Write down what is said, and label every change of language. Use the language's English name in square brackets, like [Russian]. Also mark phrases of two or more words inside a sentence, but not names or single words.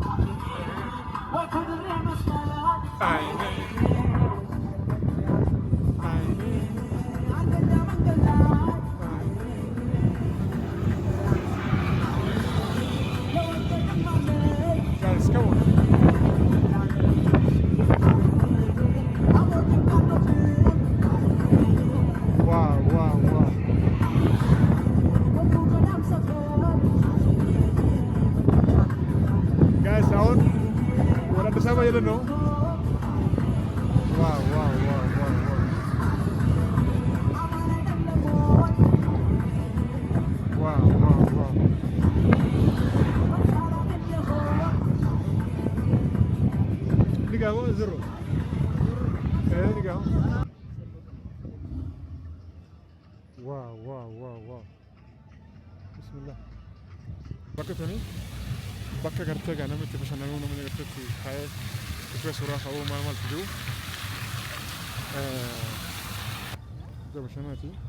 [English] guys come on [Filipino] wow wow wow guys ahora wala kasama yun no wow wow wow wow wow wow wow ligaw zero ligaw [Oromo] wow wow wow wow bismillah bakatani bakka gartee gaa namni itti bashannanuu namni gartee itti taa'ee dhufee suuraa ka'uu maal maaltu jiru iddoo bashannanaati.